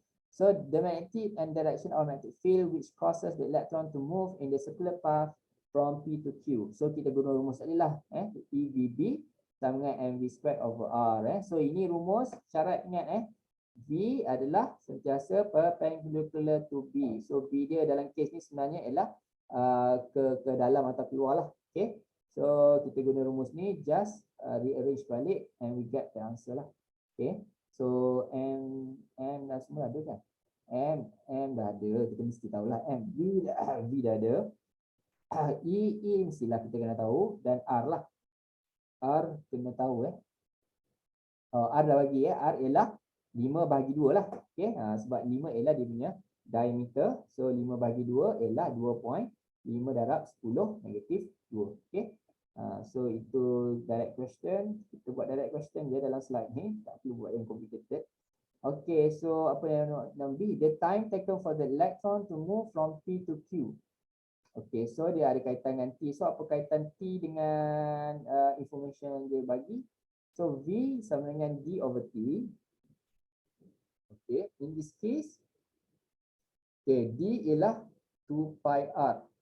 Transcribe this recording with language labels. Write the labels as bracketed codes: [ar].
[en] So the magnetic and direction of magnetic field which causes the electron to move in the circular path from P to Q. [ms] So kita guna rumus tadi lah. EVB sama dengan MV squared over R. So ini rumus, syarat ingat V adalah sentiasa [en] perpendicular to B. [ms] So B dia dalam kes ni sebenarnya ialah ke dalam atau keluar lah. Okay. So kita guna rumus ni, [en] just rearrange [ms] balik [en] and we get the answer [ms] lah. Okay. So M dah semua ada kan? M dah ada, kita mesti tahulah M. V dah ada. E mestilah kita kena tahu, dan R lah. R kena tahu R dah bagi R ialah 5/2 lah. Okay, sebab 5 ialah dia punya diameter. So 5/2 ialah 2.5 darab 10 negatif 2. Okay. So itu direct question. Kita buat direct question je dalam slide ni. Tak perlu buat yang complicated. Okay, so apa yang nak B? [en] The time taken for the electron to move from P to Q. [ms] Okay, so dia ada kaitan dengan T. So apa kaitan T dengan information yang dia bagi? So V sama dengan D over T. Okay, [en] in this case, [ms] okay, D ialah 2 pi R.